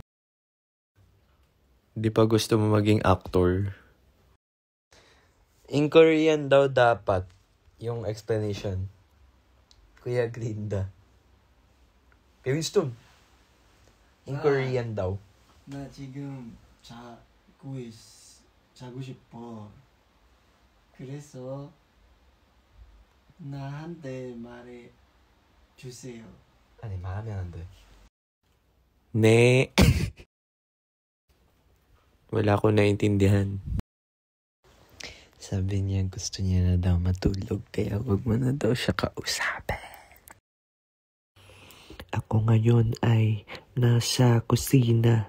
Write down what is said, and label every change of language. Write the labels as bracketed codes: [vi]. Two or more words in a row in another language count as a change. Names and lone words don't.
[tl] Di pa gusto mo maging actor? [en] In Korean [tl] daw dapat yung explanation. Kuya Glinda. Winston. [en] In Korean [tl] daw. [ko] 나 지금 자고 싶어. 그래서 나한테 말해 주세요. 아니 말하면 안 돼. [tl] Ne. Wala ko naintindihan. Sabi niya gusto niya na daw matulog kaya wag mo na daw siya kausapin. Ako ngayon ay nasa kusina.